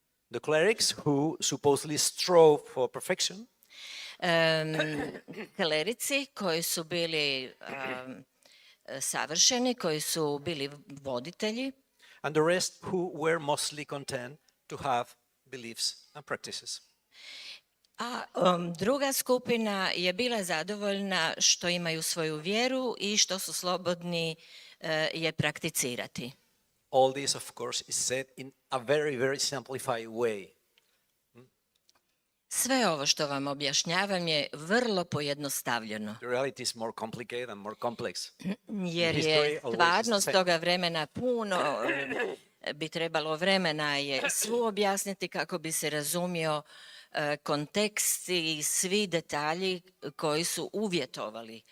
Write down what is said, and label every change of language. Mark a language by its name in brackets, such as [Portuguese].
[English] The clerics who supposedly strove for perfection [Croatian] Klerici koji su bili savršeni, koji su bili voditelji, [English] and the rest who were mostly content to have beliefs and practices. [Croatian] a druga skupina je bila zadovoljna što imaju svoju vjeru i što su slobodni je prakticirati. [English] All this, of course, is said in a very, very simplified way. [Croatian] Sve ovo što vam objašnjavam je vrlo pojednostavljeno, [English] The reality is more complicated and more complex. [Croatian] jer je stvarnost toga vremena puno, bi trebalo vremena je svu objasniti kako bi se razumio kontekst i svi detalji koji su uvjetovali